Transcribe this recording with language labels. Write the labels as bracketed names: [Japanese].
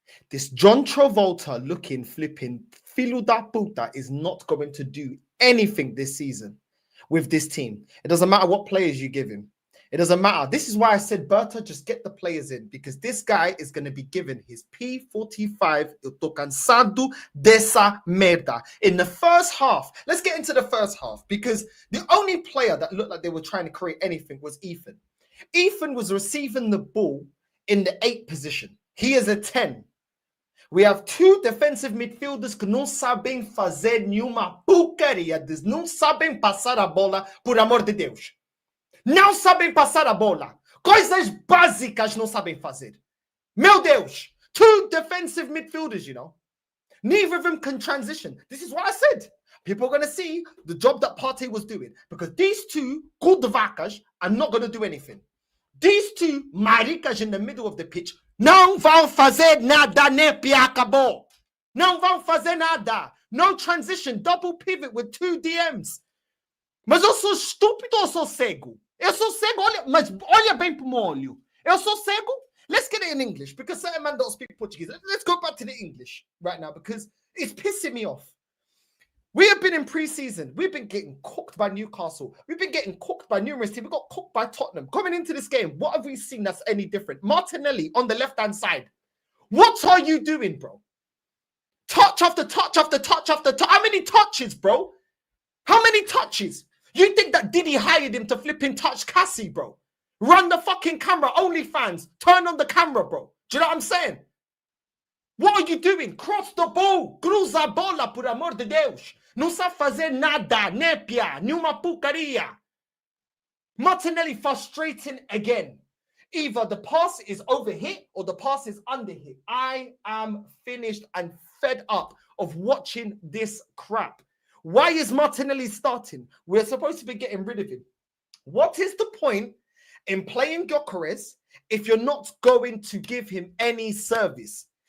[English] This John Travolta looking, flipping, [Portuguese] filo da puta [English] is not going to do anything this season with this team. It doesn't matter what players you give him. It doesn't matter. This is why I said, Berta, just get the players in, because this guy is going to be given his P45. [Portuguese] Eu tô cansado dessa merda. [English] In the first half, let's get into the first half, because the only player that looked like they were trying to create anything was Ethan. Ethan was receiving the ball in the 8 position. He is a 10. We have 2 defensive midfielders [Portuguese] que não sabem fazer nenhuma porcaria. Não sabem passar a bola, por amor de Deus. Não sabem passar a bola. Coisas básicas não sabem fazer. Meu Deus. [English] 2 defensive midfielders, you know. Neither of them can transition. This is what I said. People are going to see the job that Partey was doing. Because these 2 good vacas are not going to do anything. These 2 maricas in the middle of the pitch [Portuguese] não vão fazer nada, nem acabou. Não vão fazer nada. [English] No transition, double pivot with 2 DMs. [Portuguese] Mas eu sou estúpido ou sou cego? Eu sou cego, olha, mas olha bem pro meu olho. Eu sou cego? [English] Let's get it in English, because certain man don't speak Portuguese. Let's go back to the English right now, because it's pissing me off. We have been in pre-season. We've been getting cooked by Newcastle. We've been getting cooked by numerous teams. We got cooked by Tottenham. Coming into this game, what have we seen that's any different? Martinelli on the left-hand side. What are you doing, bro? Touch after touch after touch after touch. How many touches, bro? How many touches? You think that Diddy hired him to flipping touch Cassie, bro? Run the fucking camera, OnlyFans. Turn on the camera, bro. Do you know what I'm saying? What are you doing? Cross the ball. [Portuguese] Cruza a bola, por amor de Deus. Não sabe fazer nada, népia, nenhuma porcaria. [English] Martinelli frustrating again. Either the pass is overhit or the pass is underhit. I am finished and fed up of watching this crap. Why is Martinelli starting? We're supposed to be getting rid of him. What is the point in playing Gyokeres if you're not going to give him any service?